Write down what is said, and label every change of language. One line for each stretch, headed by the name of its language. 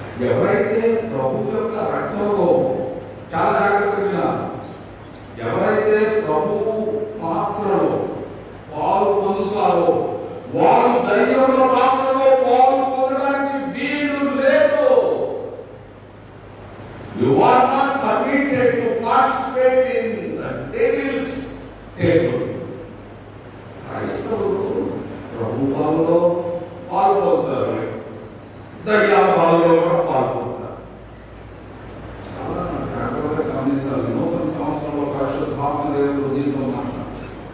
Telugu: ఎవరైతే ప్రభు యొక్క రక్తంలో, చాలా జాగ్రత్తగా, ఎవరైతే ప్రభు పాత్రలో పాలు పొందుతారో వారు దయ్యముల పాత్రలో పాలు పొందడానికి వీలు లేదు.
English: You are not permitted to participate in the devil's table.
Telugu: క్రైస్తవులు ప్రభు పాలలో పాల్గొంటారు, దయ్యాల పాలలో కూడా పాల్గొంటారు. చాలా జాగ్రత్తగా గమనించాలి. నూతన సంవత్సరంలో పరిశుద్ధాత్మ దేవుడు దీంతో మాట్లాడారు.